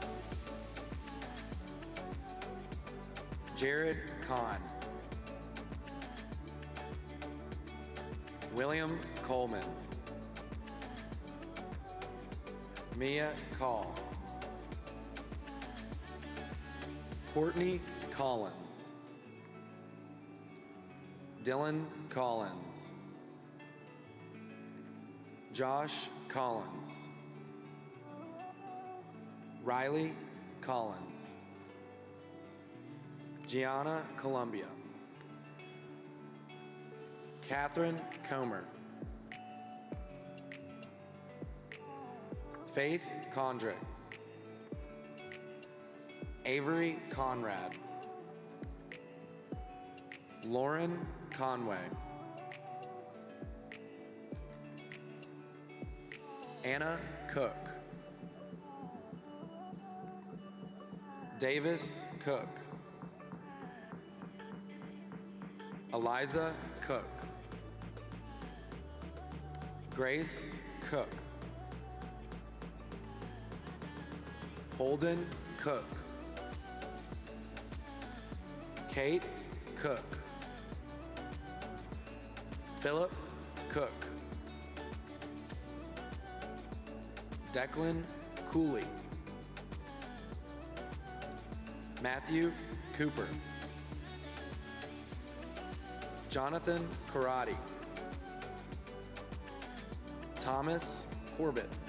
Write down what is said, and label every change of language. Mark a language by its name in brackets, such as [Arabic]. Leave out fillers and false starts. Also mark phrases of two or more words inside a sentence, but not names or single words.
[English] Jared Kahn. William Coleman. Mia Call. Courtney Collins. Dylan Collins. Josh Collins. Riley Collins. Gianna Columbia. Catherine Comer. Faith Condrick. Avery Conrad. Lauren Conway. Anna Cook. Davis Cook. Eliza Cook. Grace Cook. Holden Cook. Kate Cook. Philip Cook. Declan Cooley. Matthew Cooper. Jonathan Karate. Thomas Corbett.